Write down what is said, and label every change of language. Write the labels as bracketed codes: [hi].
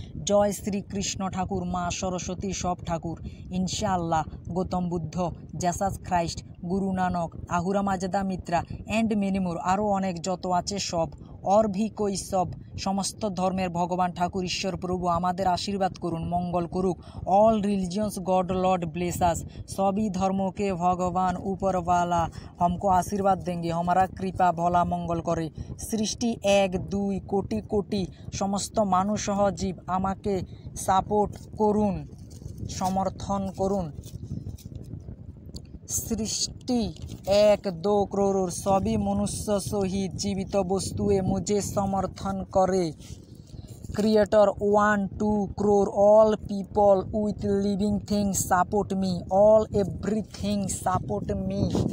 [bn] জয় শ্রীকৃষ্ণ ঠাকুর, মা সরস্বতী, সব ঠাকুর, ইনশাআল্লাহ, Gautam Buddha, Jesus Christ, Guru Nanak, Ahura Majeda Mitra and many more, আরও অনেক যত আছে সব, [hi] और भी कोई सब, [bn] সমস্ত ধর্মের ভগবান ঠাকুর ঈশ্বর প্রভু আমাদের আশীর্বাদ করুন, মঙ্গল করুক। [en] All religions God Lord bless us. [hi] सभी धर्मों के भगवान ऊपर वाला हमको आशीर्वाद देंगे, हमारा कृपा भला मंगल करे। सृष्टि [bn] 1-2 কোটি কোটি সমস্ত মানুষ সহ জীব আমাকে সাপোর্ট করুন, সমর্থন করুন। [hi] सृष्टि 1-2 करोड़ सभी मनुष्य सहित जीवित वस्तुएं मुझे समर्थन करे। [en] Creator 1-2 crore all people with living things support me, all everything support me.